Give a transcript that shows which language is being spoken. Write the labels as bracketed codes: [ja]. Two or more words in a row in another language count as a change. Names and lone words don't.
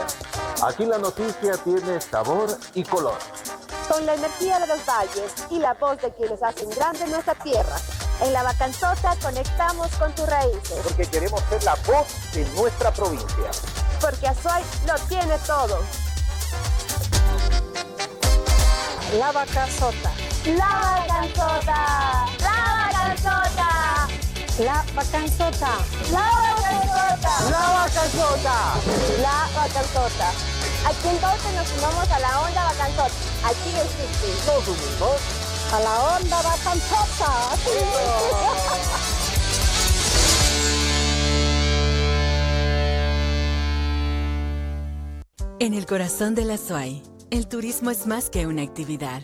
[es] Aquí la noticia tiene sabor y color. Con la energía de los valles y la voz de quienes hacen grande nuestra tierra. En La Bacanzota conectamos con tus raíces. Porque queremos ser la voz de nuestra provincia. Porque Azuay lo tiene todo. La Bacanzota. La Bacanzota. La Bacanzota. La Bacanzota. La Bacanzota. La Bacanzota. La Bacanzota. Aquí en Dolce nos sumamos a la onda Bacanzota. Aquí existe. Nos unimos a la onda Bacanzota. En el corazón de la Azuay, el turismo es más que una actividad.